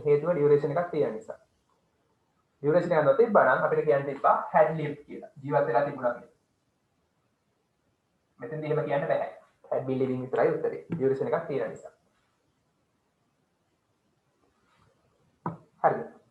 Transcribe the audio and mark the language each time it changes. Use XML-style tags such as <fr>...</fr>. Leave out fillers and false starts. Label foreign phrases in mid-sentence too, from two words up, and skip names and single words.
<si>හේතුව ඩියුරේෂන් එකක් තියෙන නිසා. ඩියුරේෂන් එක නොතිබ්බා නම් අපිට කියන්න තිබ්බා</si> <en>had lived</en> <si>කියලා. ජීවත් වෙලා තිබුණා කියලා. මෙතෙන්දී එහෙම කියන්න බෑ.</si> <en>had been living</en> <si>විතරයි උත්තරේ. ඩියුරේෂන් එකක් තියෙන නිසා. හරිද?</si>